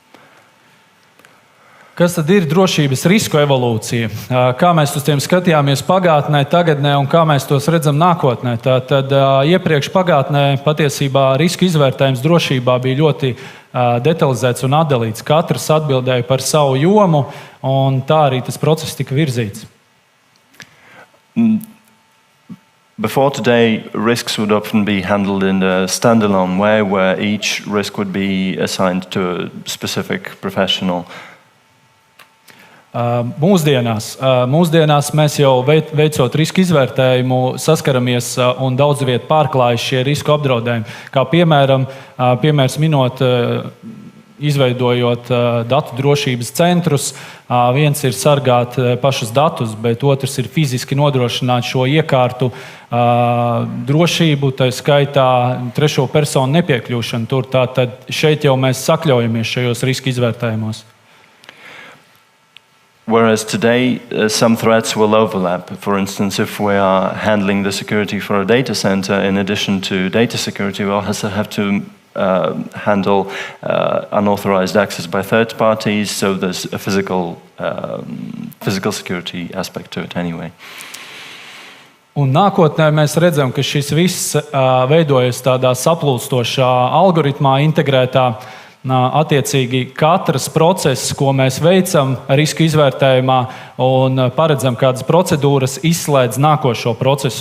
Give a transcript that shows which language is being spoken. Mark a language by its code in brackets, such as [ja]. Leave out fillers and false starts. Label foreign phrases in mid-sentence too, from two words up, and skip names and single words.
[lv] Kas tad ir drošības risku evolūcija? Kā mēs uz tiem skatījāmies pagātnē, tagadnē un kā mēs tos redzam nākotnē? Tad iepriekš pagātnē patiesībā riska izvērtējums drošībā bija ļoti detalizēts un atdalīts. Katrs atbildēja par savu jomu, un tā arī tas process tika virzīts. [en] Before today, risks would often be handled in a standalone way, where each risk would be assigned to a specific professional. [lv] Mūsdienās mēs jau veicot riska izvērtējumu saskaramies un daudz viet pārklājas šie risku apdraudējumi. Kā piemērs minot, izveidojot datu drošības centrus, viens ir sargāt pašus datus, bet otrs ir fiziski nodrošināt šo iekārtu drošību, tā skaitā trešo personu nepiekļūšanu tur. Tātad šeit jau mēs sakļaujamies šajos riska izvērtējumos. [en] Whereas today, some threats will overlap. For instance, if we are handling the security for a data center, in addition to data security, we'll also have to handle unauthorized access by third parties, so there's a physical security aspect to it anyway. [lv] Un nākotnē mēs redzam, ka šis viss veidojas tādā saplūstošā algoritmā, integrētā. Attiecīgi katrs process, ko mēs veicam riska izvērtējumā un paredzam kādas procedūras, izslēdz nākošo procesu.